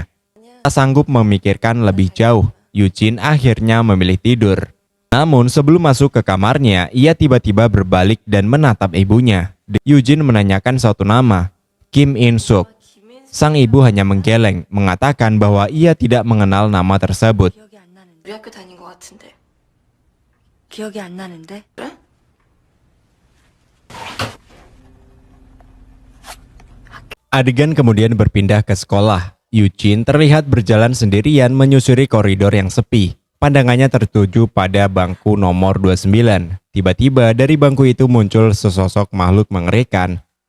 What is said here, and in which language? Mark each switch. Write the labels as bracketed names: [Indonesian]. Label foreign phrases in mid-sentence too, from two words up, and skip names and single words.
[Indonesian] Tak sanggup memikirkan lebih jauh, Eugene akhirnya memilih tidur. Namun sebelum masuk ke kamarnya, ia tiba-tiba berbalik dan menatap ibunya. Eugene menanyakan suatu nama, Kim In-suk. Sang ibu hanya menggeleng, mengatakan bahwa ia tidak mengenal nama tersebut. [Korean] 우리 학교 다닌 것 같은데. 기억이 안 나는데? [Indonesian] Adegan kemudian berpindah ke sekolah. Eugene terlihat berjalan sendirian menyusuri koridor yang sepi. Pandangannya tertuju pada bangku nomor 29. Tiba-tiba dari bangku itu muncul sesosok makhluk mengerikan.